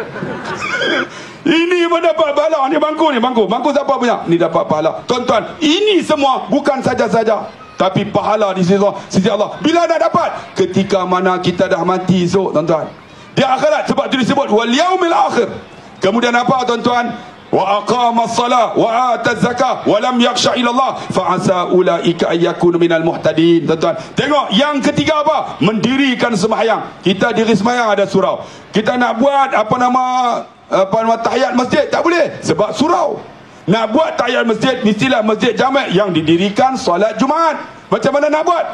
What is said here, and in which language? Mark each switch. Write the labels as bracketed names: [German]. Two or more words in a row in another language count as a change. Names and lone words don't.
[Malay] Ini pun dapat pahala. Ni bangku ni, bangku siapa punya? Ni dapat pahala. Tuan-tuan, ini semua bukan saja-saja, tapi pahala di sisi Allah. Bila dah dapat? Ketika mana kita dah mati esok tuan-tuan. Di akhirat, sebab tu disebut [Arabic] واليوم الآخر. [Malay] Kemudian apa tuan-tuan? [Arabic] وأقام الصلاة وآتى الزكاة ولم يخش إلا الله فعسى أولئك أن يكونوا من المهتدين. [Malay] Tuan-tuan, tengok yang ketiga apa? Mendirikan sembahyang. Kita diri sembahyang ada surau. Kita nak buat tahiyat masjid tak boleh sebab surau. Nak buat tahiyat masjid mestilah masjid jamak yang didirikan solat Jumaat. Macam mana nak buat?